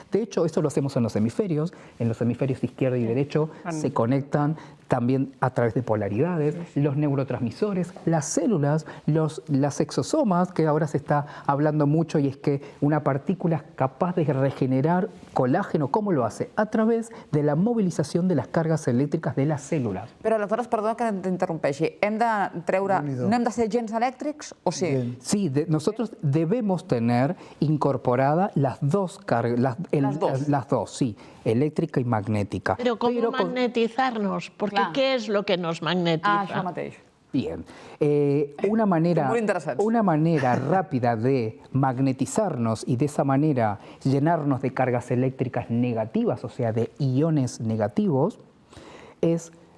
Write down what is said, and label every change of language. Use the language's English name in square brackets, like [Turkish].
[Spanish] De hecho, eso lo hacemos en los hemisferios izquierdo y derecho se conectan también a través de polaridades, los neurotransmisores, las células, las exosomas, que ahora se está hablando mucho, y es que una partícula es capaz de regenerar colágeno. ¿Cómo lo hace? A través de la movilización de las cargas eléctricas de las células. [Catalan] Però aleshores, perdó que t'interrompeixi, no hem de ser gens elèctrics o sí? [Spanish] Sí, nosotros debemos tener incorporada las dos cargas, las dos, sí, eléctrica y magnética. Pero ¿cómo magnetizarnos? Porque ¿qué es lo que nos magnetiza? [Catalan] Això mateix. [Spanish] Bien, una manera rápida de magnetizarnos y de esa manera llenarnos de cargas eléctricas negativas, o sea, de iones negativos, es,